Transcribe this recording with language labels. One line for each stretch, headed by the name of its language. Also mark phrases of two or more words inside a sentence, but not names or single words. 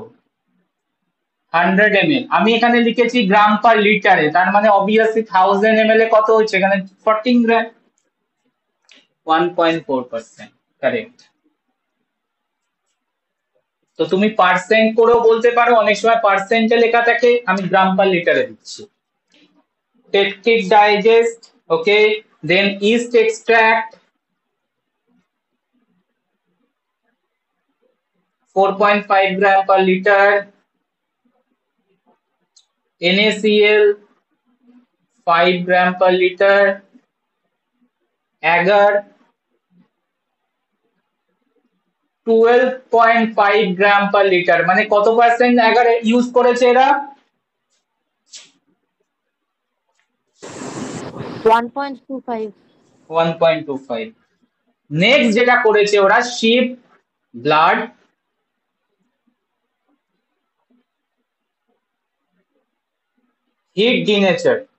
Bangla: 100 ml, আমি এখানে লিখেছি
English: gram per liter,
Bangla: তার মানে অবভিয়াসলি 1000 ml এ কত হচ্ছে এখানে? 14 গ্রাম। 1.4%, কারেক্ট। তো তুমি পার্সেন্ট করেও বলতে পারো, অনেক সময় পার্সেন্টে লেখা থাকে, আমি
English: gram per liter
Bangla: দিচ্ছি।
English: peptic digest, okay, then yeast extract 4.5 gram per liter, NaCl 5 gram per liter, agar 12.5 gram per liter,
Bangla: মানে কত পার্সেন্ট agar ইউজ করেছে এরা? 1.25। 1.25। নেক্সট যেটা করেছে ওরা,
English: sheep blood heat denature.